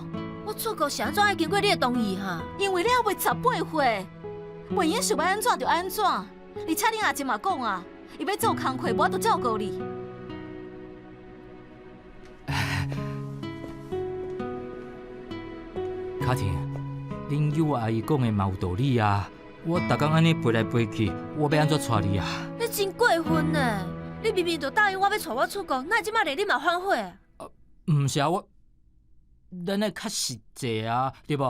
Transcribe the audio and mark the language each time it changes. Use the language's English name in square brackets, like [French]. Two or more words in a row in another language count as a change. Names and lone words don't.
[Min Nan Chinese] 我出国是安怎爱经过你的同意哈？因为你还未18岁，袂用想要安怎就安怎。而且你阿姐嘛讲啊，伊要做工课，我都照顾你。卡婷，恁友阿姨讲的嘛有道理啊！我逐工安尼飞来飞去，我要安怎带你啊？你真过分呢！你明明就答应我要带我出国，那即摆连你嘛反悔？毋是啊，咱爱较实际啊，对无？